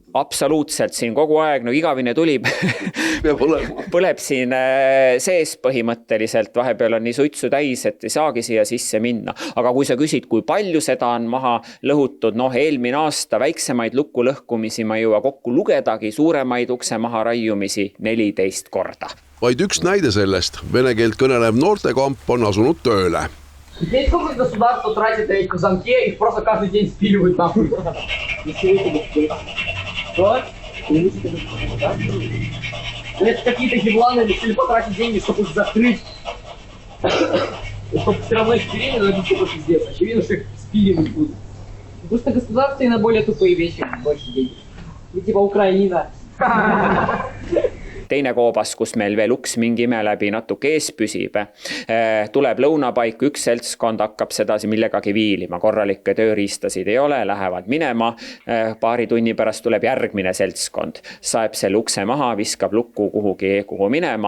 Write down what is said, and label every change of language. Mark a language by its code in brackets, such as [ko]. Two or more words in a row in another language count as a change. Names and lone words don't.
[et] Absoluutselt, siin kogu aeg, no igavine tuli põleb siin sees põhimõtteliselt, vahepeal on nii suitsu täis, et ei saagi siia sisse minna. Aga kui sa küsid, kui palju seda on maha lõhutud, eelmine aasta väiksemaid lukulõhkumisi ma ei jõua kokku lugedagi, suuremaid ukse maha raiumisi 14 korda. Vaid üks näide sellest, vene keelt kõnelev noortekamp on asunud tööle. [ru] Сколько государство тратит эти замки, их просто каждый день спиливают нахуй. Что? Это какие-то ебланы решили потратить деньги, чтобы их закрыть. Чтобы все равно их спилили, но это типа пиздец. Очевидно, что их спиливать будут. Просто государство и на более тупые вещи больше денег. И типа Украина. [et] Teine koobas, kus meil veel uks mingi ime läbi natuke ees püsib. Tuleb lõunapaik, üks seltskond hakkab sedasi millegagi viilima. Korralikke tööriistasid ei ole, lähevad minema. Paari tunni pärast tuleb järgmine seltskond. Saeb selle ukse maha, viskab lukku kuhu minema.